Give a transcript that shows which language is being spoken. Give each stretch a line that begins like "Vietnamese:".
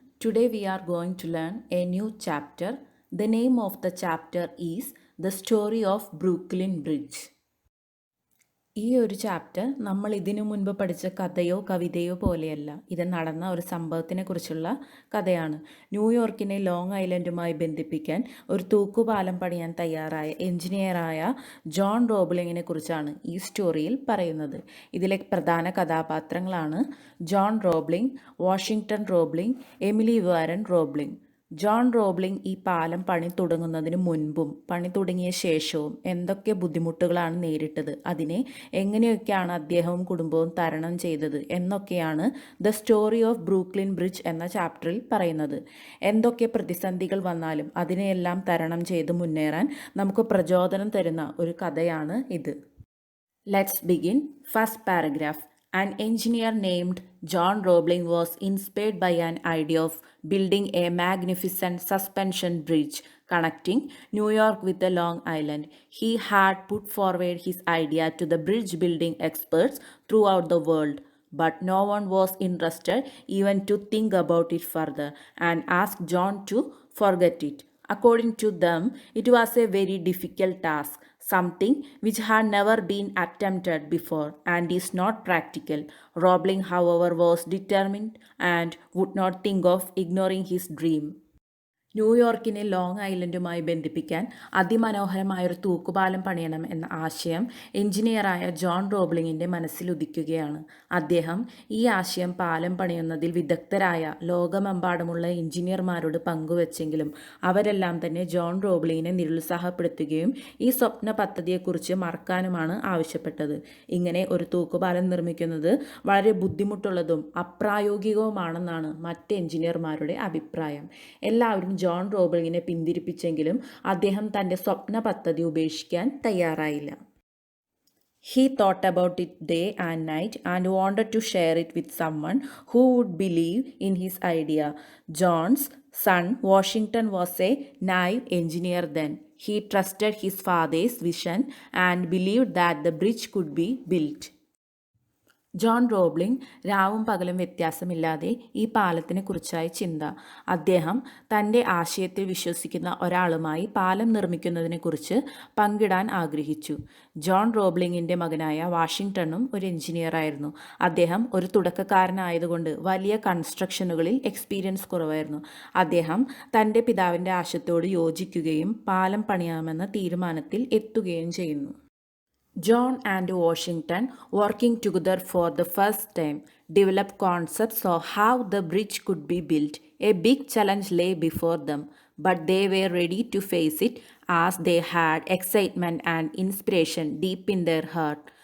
English: Today we are going to learn a new chapter. The name of the chapter is The Story of Brooklyn Bridge.
Malayalam: ഈ ഒരു chapter നമ്മൾ ഇതിനു മുൻപ് പഠിച്ച കഥയോ കവിതയോ പോലെയല്ല. ഇത് നടന്ന ഒരു സംഭവത്തിനെ കുറിച്ചുള്ള കഥയാണ്. ന്യൂയോർക്കിനെ ലോങ് ഐലൻഡുമായി ബന്ധിപ്പിക്കാൻ ഒരു തൂക്കുപാലം പണിയാൻ തയ്യാറായ എഞ്ചിനീയറായ ജോൺ റോബ്ലിങ്ങിനെ കുറിച്ചാണ് ഈ സ്റ്റോറിയിൽ പറയുന്നത്. ഇതിലെ പ്രധാന കഥാപാത്രങ്ങളാണ് John Roebling, Washington Roebling, Emily Warren Roebling. John Roebling ഈ പാലം പണി തുടങ്ങുന്നതിന് മുൻപും പണി തുടങ്ങിയ ശേഷവും എന്തൊക്കെ ബുദ്ധിമുട്ടുകളാണ് നേരിട്ടത്, അതിനെ എങ്ങനെയൊക്കെയാണ് അദ്ദേഹവും കുടുംബവും തരണം ചെയ്തത് എന്നൊക്കെയാണ് the story of Brooklyn bridge എന്ന ചാപ്റ്ററിൽ പറയുന്നത്. എന്തൊക്കെ പ്രതിസന്ധികൾ വന്നാലും അതിനെയെല്ലാം തരണം ചെയ്ത് മുന്നേറാൻ നമുക്ക് പ്രചോദനം തരുന്ന ഒരു കഥയാണ് ഇത്.
English: Let's begin. First paragraph. An engineer named John Roebling was inspired by an idea of building a magnificent suspension bridge connecting New York with Long Island. He had put forward his idea to the bridge building experts throughout the world, but no one was interested even to think about it further and asked John to forget it. According to them, it was a very difficult task, something which had never been attempted before and is not practical. Roebling, however, was determined and would not think of ignoring his dream.
Malayalam: ന്യൂയോർക്കിനെ long ഐലൻഡുമായി ബന്ധിപ്പിക്കാൻ അതിമനോഹരമായൊരു തൂക്കുപാലം പണിയണം എന്ന ആശയം എഞ്ചിനീയറായ John റോബ്ലിങ്ങിൻ്റെ മനസ്സിൽ ഉദിക്കുകയാണ്. അദ്ദേഹം ഈ ആശയം പാലം പണിയുന്നതിൽ വിദഗ്ധരായ ലോകമെമ്പാടുമുള്ള എഞ്ചിനീയർമാരോട് പങ്കുവച്ചെങ്കിലും അവരെല്ലാം തന്നെ ജോൺ റോബ്ലിങ്ങിനെ നിരുത്സാഹപ്പെടുത്തുകയും ഈ സ്വപ്ന പദ്ധതിയെക്കുറിച്ച് മറക്കാനുമാണ് ആവശ്യപ്പെട്ടത്. ഇങ്ങനെ ഒരു തൂക്കുപാലം നിർമ്മിക്കുന്നത് വളരെ ബുദ്ധിമുട്ടുള്ളതും അപ്രായോഗികവുമാണെന്നാണ് മറ്റ് എഞ്ചിനീയർമാരുടെ അഭിപ്രായം. എല്ലാവരും ജോൺ റോബ്ലിങ്ങിനെ പിന്തിരിപ്പിച്ചെങ്കിലും അദ്ദേഹം തൻ്റെ സ്വപ്ന പദ്ധതി ഉപേക്ഷിക്കാൻ തയ്യാറായില്ല.
English: He thought about it day and night and wanted to share it with someone who would believe in his idea. John's son Washington was a naive engineer then. He trusted his father's vision and believed that the bridge could be built.
Malayalam: John Roebling രാവും പകലും വ്യത്യാസമില്ലാതെ ഈ പാലത്തിനെ കുറിച്ചായി ചിന്ത. അദ്ദേഹം തൻ്റെ ആശയത്തിൽ വിശ്വസിക്കുന്ന ഒരാളുമായി പാലം നിർമ്മിക്കുന്നതിനെക്കുറിച്ച് പങ്കിടാൻ ആഗ്രഹിച്ചു. ജോൺ റോബ്ലിങ്ങിൻ്റെ മകനായ വാഷിങ്ടണും ഒരു എഞ്ചിനീയറായിരുന്നു. അദ്ദേഹം ഒരു തുടക്കക്കാരനായതുകൊണ്ട് വലിയ കൺസ്ട്രക്ഷനുകളിൽ എക്സ്പീരിയൻസ് കുറവായിരുന്നു. അദ്ദേഹം തൻ്റെ പിതാവിൻ്റെ ആശയത്തോട് യോജിക്കുകയും പാലം പണിയാമെന്ന തീരുമാനത്തിൽ എത്തുകയും ചെയ്യുന്നു.
English: John and Washington, working together for the first time, developed concepts of how the bridge could be built. A big challenge lay before them, but they were ready to face it as they had excitement and inspiration deep in their heart.